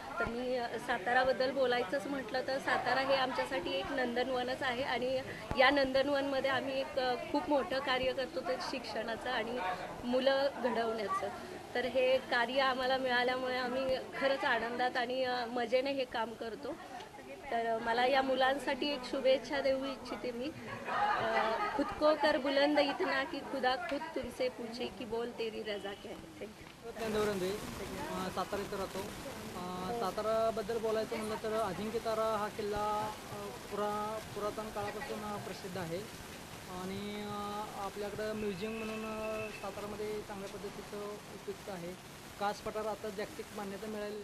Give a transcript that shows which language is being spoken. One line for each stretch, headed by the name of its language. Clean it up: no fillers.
Marathi: तर मी साताराबद्दल बोलायचंच म्हटलं तर सातारा हे आमच्यासाठी एक नंदनवनच आहे आणि या नंदनवनमध्ये आम्ही एक खूप मोठं कार्य करतो ते शिक्षणाचं आणि मुलं घडवण्याचं. तर हे कार्य आम्हाला मिळाल्यामुळे आम्ही खरंच आनंदात आणि मजेने हे काम करतो. तर मला या मुलांसाठी एक शुभेच्छा देऊ इच्छिते मी.
Hindi: खुद को कर बुलंद इतना की खुदा खुद तुमसे पूछे की बोल तेरी रजा क्या है.
Marathi: थँक्यू. सातारा इथं राहतो. साताराबद्दल बोलायचं म्हणलं तर अजिंक्यतारा हा किल्ला पुरातन काळापासून प्रसिद्ध आहे आणि आपल्याकडं म्युझियम म्हणून सातारामध्ये चांगल्या पद्धतीचं उपयुक्त आहे. कास पठार आता जागतिक मान्यता मिळाली.